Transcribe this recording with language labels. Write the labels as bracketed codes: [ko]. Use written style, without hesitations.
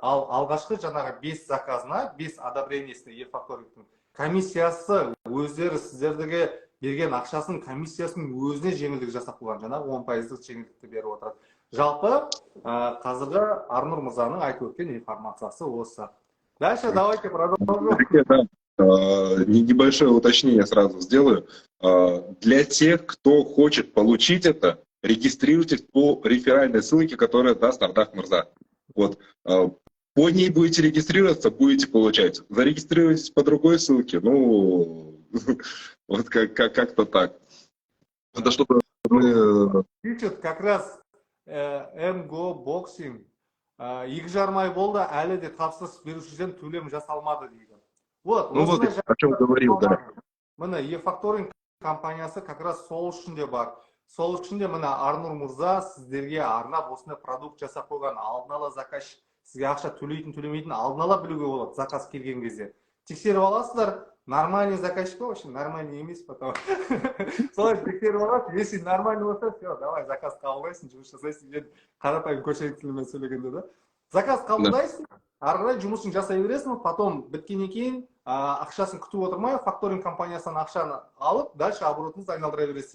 [kk] Ал алғашқы жаңағы 5 заказына 5 одобрениесіне e-факторингтің комиссиясы өздері сіздерге берген ақшасын комиссиясының өзіне жеңілдік жасап қойған, жаңағы 10%-лық жеңілдікті беріп отырады. Жалпы қазіргі Арнұр мырзаның айтып өткен информациясы осы. [ru] Дальше давайте продолжим. Небольшое уточнение сразу сделаю. Для тех, кто хочет получить это, регистрируйтесь по реферальной ссылке, которая даст Ардах Мырза. Вот. По ней будете регистрироваться, будете получать. Зарегистрируйтесь по другой ссылке, ну, вот как-то так. Это чтобы мы... Пишет как раз МГО боксинг. [kk] 2,5 ай болды, әлі де тапсырыс берушіден төлем жасалмады дейді. [ru] Вот, ну вот, о чем говорил, да. [kk] Мына e-факторинг компаниясы как раз сол үшін де бар. Сол үшін де мына Арнұр мырза сіздерге арнап осындай продукт жасап қойған. Алдын ала заказчик сізге ақша төлейтін төлемейтін алдын ала білуге болады заказ келген кезде. Тексеріп аласыздар, нормальный заказчик па, [ru] вообще нормальный [kk] емес потом. Солай тексеріп аласыз, [ru] если нормальный [kk] болса, [ru] все, давай [kk] заказ қабылдайсың, жұмыс жасайсың, мен қарапайым көшелік тілмен сөйлегенде да. Заказ қабылдайсың, ары қарай жұмысын жасай бересің, [ru] потом [kk] біткеннен кейін ақшасын күтіп отырмай, факторинг компаниясынан ақшаны алып, [ru] дальше [kk] оборотыңызды айналдыра бересіз.